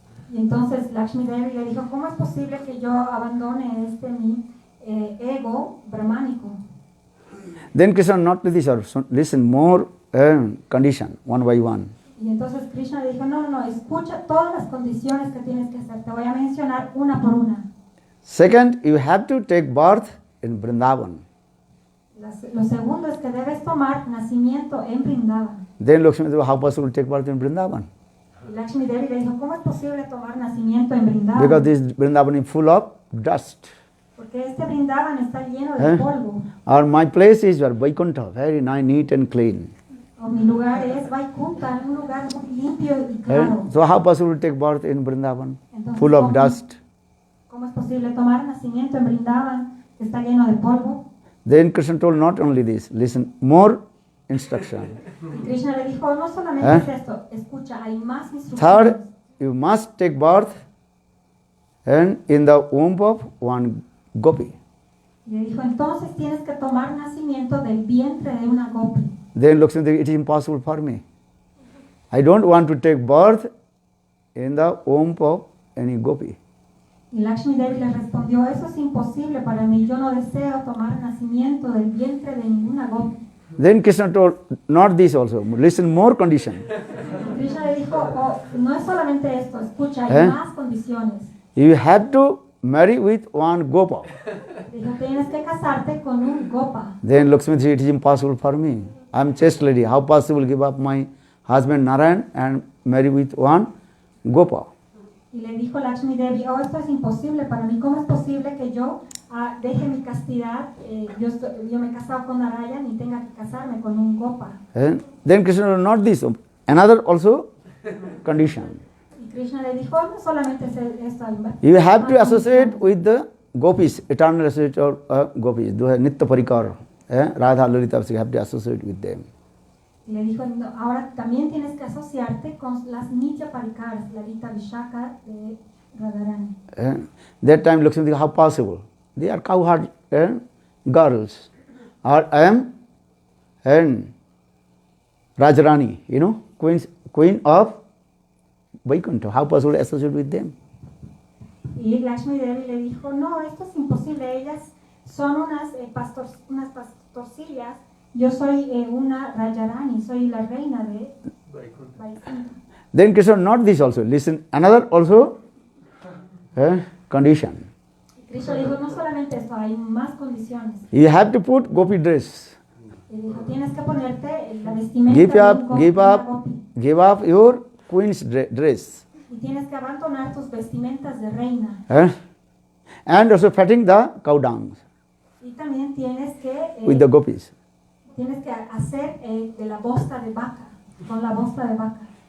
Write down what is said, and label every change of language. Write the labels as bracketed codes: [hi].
[es] Y entonces Lakshmi Devi le dijo, ¿cómo es posible que yo abandone mi ego brahmánico? [en] Then Krishna not to this, listen more condition, one by one. [es] Y entonces Krishna le dijo, no, escucha todas las condiciones que tienes que hacer, te voy a mencionar una por una. [en] Second, you have to take birth in Vrindavan. [es] Lo segundo es que debes tomar nacimiento en Vrindavan. [en] Then Lakshmi said, how possible to take birth in Vrindavan? [es] Y Lakshmi Devi le dijo, ¿cómo es posible tomar nacimiento en Vrindavan? [en] Because this Vrindavan is full of dust. [es] Porque este Vrindavan está lleno de polvo. [en] Or my place is Vaikuntha, very nice, neat and clean. [es] O mi lugar es Vaikunta, un lugar muy limpio y claro. [en] So how possible to take birth in Vrindavan, [es] Entonces, [en] full of dust? [es] ¿Cómo es posible tomar nacimiento en Vrindavan, que está lleno de polvo? [en] Then Krishna told not only this, listen, more instruction. [es] Y Krishna le dijo, no solamente es esto, escucha, hay más instrucciones. [en] Third, you must take birth and in the womb of one gopi. [es] Y le dijo, entonces tienes que tomar nacimiento del vientre de una gopi. [en] Then Lakshmi said, it is impossible for me. I don't want to take birth in the womb of any gopi. [es] Y Lakshmi Devi le respondió, eso es imposible para mí, yo no deseo tomar nacimiento del vientre de ninguna gopi. [en] Then Krishna told, not this also, listen, more condition. [es] Y Krishna le dijo, oh, no es solamente esto, escucha, hay más condiciones. [en] You have to marry with one gopa. [es] Dijo, tienes que casarte con un gopa. [en] Then Lakshmi said, it is impossible for me. I am chaste lady. How possible give up my husband Narayan and marry with one Gopa? [es] Y le dijo Lakshmi Devi, oh, esto es imposible para mí. ¿Cómo es posible que yo deje mi castidad? Yo me he casado con Narayan y tenga que casarme con un Gopa. [en] And then Krishna, not this, another also condition. [es] Y Krishna le dijo, no solamente es esto. [en] You have to associate with the gopis, eternal associate or gopis. Nitya Parikar, Radha, Lalita, you have to associate with them. [es] Y le dijo, no, ahora también tienes que asociarte con las Nitya Parikaras, Lalita Vishaka de Radharani. [en] That time Lakshmi, how possible? They are cowherd girls. Or I am Rajarani, queen of Vaikuntha. How possible to associate with them? [es] Y Lakshmi Devi le dijo, no, esto es imposible. Ellas son unas pastorcillas. Yo soy una Rajarani, soy la reina de Vaikuntha. [en] Then Krishna, not this also. Listen, another also condition. [es] Krishna le dijo, no solamente eso, hay más condiciones. [en] You have to put gopi dress. [es] Le dijo, tienes que ponerte la vestimenta de un gopi. [en] Give up your queen's dress. [es] Y tienes que abandonar tus vestimentas de reina. [en] And also fatting the cow dung [es] Y también tienes que [en] with the gopis. [es] Tienes que hacer de la bosta de vaca, con la bosta de vaca.